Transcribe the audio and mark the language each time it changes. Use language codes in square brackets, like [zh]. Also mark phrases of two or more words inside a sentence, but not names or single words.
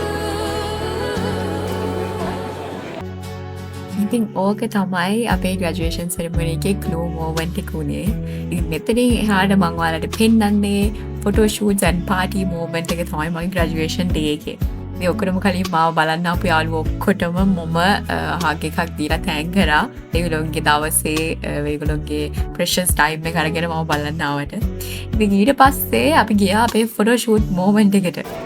[si] ඉතින් ඕක තමයි අපේ graduation ceremony එකේ [en] clue moment [si] එක උනේ. ඉතින් මෙතනින් එහාට මම ඔයාලට පෙන්නන්නේ [en] photo shoots and party moment [si] එක තමයි මගේ graduation day එකේ. ඉතින් ඔක්කොම කලින් මාව බලන්න අපු යාළුවෝ ඔක්කොටම මම හග් එකක් දීලා thank කරා. ඒගොල්ලෝගේ දවසේ ඒගොල්ලෝගේ [en] precious time [si] එක අරගෙන මම බලන්න ආවට. ඉතින් ඊට පස්සේ අපි ගියා අපේ [en] photo shoot moment [si] එකට.